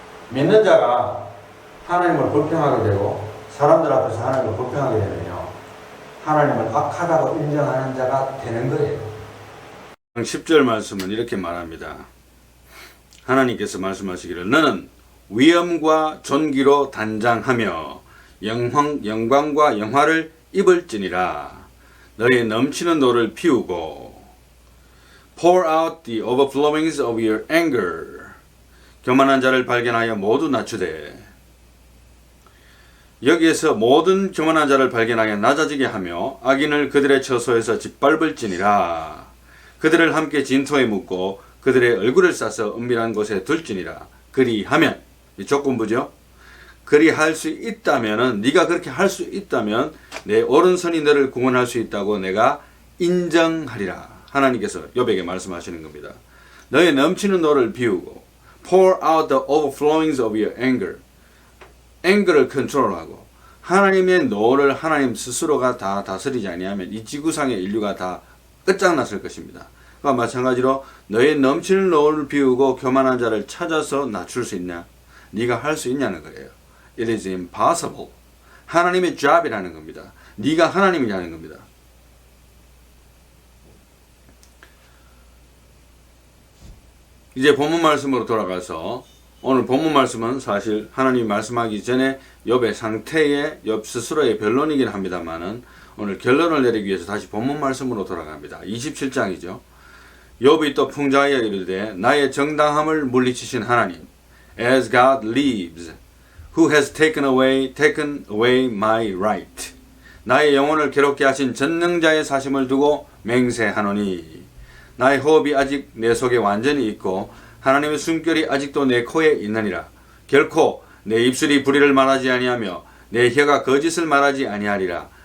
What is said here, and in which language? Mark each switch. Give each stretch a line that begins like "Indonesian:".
Korean: 믿는 자가 하나님을 불평하게 되고 사람들 앞에서 하나님을 불평하게 되면요, 하나님을 악하다고 인정하는 자가 되는 거예요. 10절 말씀은 이렇게 말합니다. 하나님께서 말씀하시기를 너는 위엄과 존귀로 단장하며 영광과 영화를 입을지니라.
English: 너의 넘치는 노를 피우고 pour out the overflowings of your anger.
Korean: 교만한 자를 발견하여 모두 낮추되. 여기에서 모든 교만한 자를 발견하여 낮아지게 하며 악인을 그들의 처소에서 짓밟을지니라. 그들을 함께 진토에 묻고 그들의 얼굴을 싸서 은밀한 곳에 둘지니라. 그리하면, 이 조건부죠. 그리할 수 있다면은, 네가 그렇게 할 수 있다면 내 오른손이 너를 구원할 수 있다고 내가 인정하리라. 하나님께서 욥에게 말씀하시는 겁니다.
English: 너의 넘치는 노를 비우고 pour out the overflowings of your anger.
Korean: anger를 컨트롤하고 하나님의 노를 하나님 스스로가 다 다스리지 아니하면 이 지구상의 인류가 다 끝장났을 것입니다. 그러니까 마찬가지로 너의 넘치는 노를 비우고 교만한 자를 찾아서 낮출 수 있냐? 네가 할 수 있냐는 거예요.
English: It is impossible.
Korean: 하나님의 job이라는 겁니다. 네가 하나님이라는 겁니다. 이제 본문 말씀으로 돌아가서 오늘 본문 말씀은 사실 하나님이 말씀하기 전에 욥의 상태에 욥 스스로의 변론이긴 합니다만은 오늘 결론을 내리기 위해서 다시 본문 말씀으로 돌아갑니다. 27장이죠.
English: 욥이 또 풍자하여 이르되 나의 정당함을 물리치신 하나님, as God lives, who has taken away my right.
Korean: 나의 영혼을 괴롭게 하신 전능자의 사심을 두고 맹세하노니 나의 호흡이 아직 내 속에 완전히 있고 하나님의 숨결이 아직도 내 코에 있느니라. 결코 내 입술이 불의를 말하지 아니하며 내 혀가 거짓을 말하지 아니하리라.